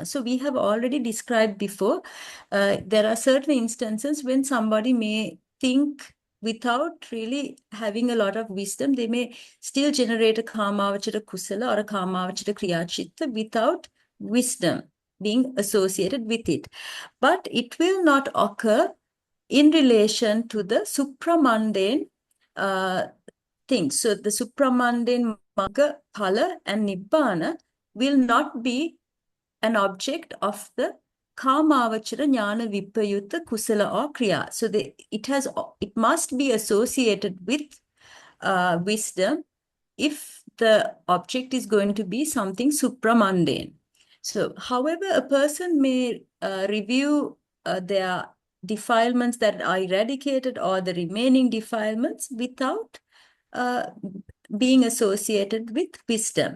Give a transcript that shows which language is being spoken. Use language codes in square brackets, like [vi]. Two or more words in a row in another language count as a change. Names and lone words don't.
[en] So we have already described before, there are certain instances when somebody may think without really having a lot of wisdom, they may still generate a [pi] kamavachara kusala [en] or a [pi] kamavachara kriya citta [en] without wisdom being associated with it. But it will not occur in relation to the supramundane things. So the supramundane [pi] magga, phala, [en] and nibbana will not be an object of the [pi] kamavachara jnana vipayutta kusala [en] or kriya. So it must be associated with wisdom if the object is going to be something supramundane. So, however, a person may review their defilements that are eradicated or the remaining defilements without being associated with wisdom.